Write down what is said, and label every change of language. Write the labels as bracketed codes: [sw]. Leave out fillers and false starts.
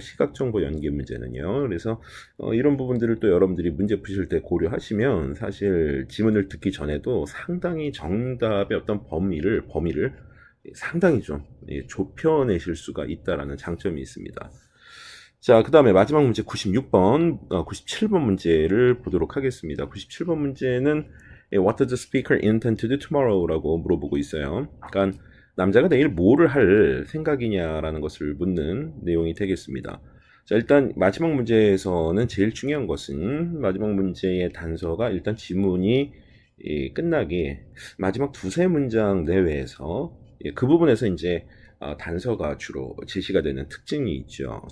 [ko] 시각정보 연계 문제는요. 그래서 이런 부분들을 또 여러분들이 문제 푸실 때 고려하시면 사실 지문을 듣기 전에도 상당히 정답의 어떤 범위를 상당히 좀 좁혀내실 수가 있다라는 장점이 있습니다. 자, 그 다음에 마지막 문제 97번 문제를 보도록 하겠습니다. 97번 문제는 [en] What does the speaker intend to do tomorrow?라고 [ko] 물어보고 있어요. 그러니까 남자가 내일 뭐를 할 생각이냐라는 것을 묻는 내용이 되겠습니다. 자, 일단 마지막 문제에서는 제일 중요한 것은 마지막 문제의 단서가 일단 지문이 끝나기 마지막 2-3문장 내외에서 그 부분에서 이제 단서가 주로 제시가 되는 특징이 있죠.